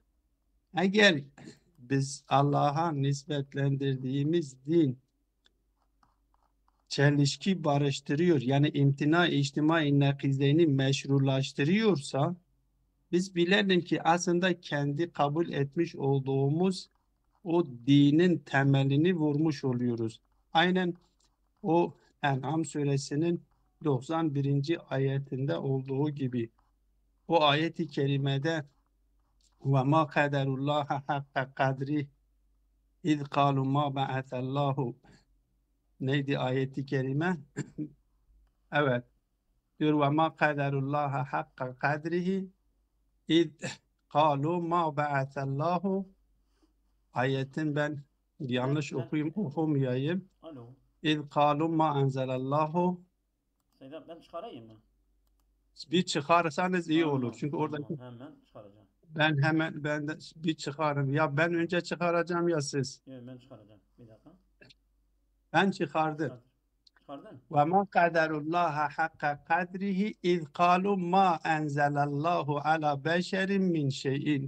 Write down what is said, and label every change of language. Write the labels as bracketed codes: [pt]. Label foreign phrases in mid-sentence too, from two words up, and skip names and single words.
[tr] Eğer biz Allah'a nispetlendirdiğimiz din çelişki barıştırıyor, yani imtina-i içtimai nakizeyni meşrulaştırıyorsa, biz bilelim ki aslında kendi kabul etmiş olduğumuz o dinin temelini vurmuş oluyoruz. Aynen o En'am suresinin 91. ayetinde olduğu gibi. O ayeti kerimede [ar] وَمَا قَدَرُ اللّٰهَ حَقَّ قَدْرِهِ اِذْ قَالُوا مَا بَعَثَ اللّٰهُ [tr] neydi ayeti kerime? Evet. Diyor [ar] وَمَا قَدَرُ اللّٰهَ حَقَّ قَدْرِهِ اِذْ قَالُوا مَا بَعَثَ اللّٰهُ [tr] ayetin ben yanlış okumayayım. Alo. [ar] اِذْ قَالُوا مَا أَنْزَلَ اللّٰهُ [tr] Sedat, ben çıkarayım mı? Bir çıkarsanız iyi olur. Tamam, Çünkü tamam, oradaki hemen çıkaracağım. ben de bir çıkarım. Ya ben önce çıkaracağım ya siz. Yok, ben çıkaracağım. Bir dakika. Ben çıkardım. Hadi. Çıkardın. [ar] وما قدروا الله حق قدره إذ قالوا ما أنزل الله على بشر من شيء.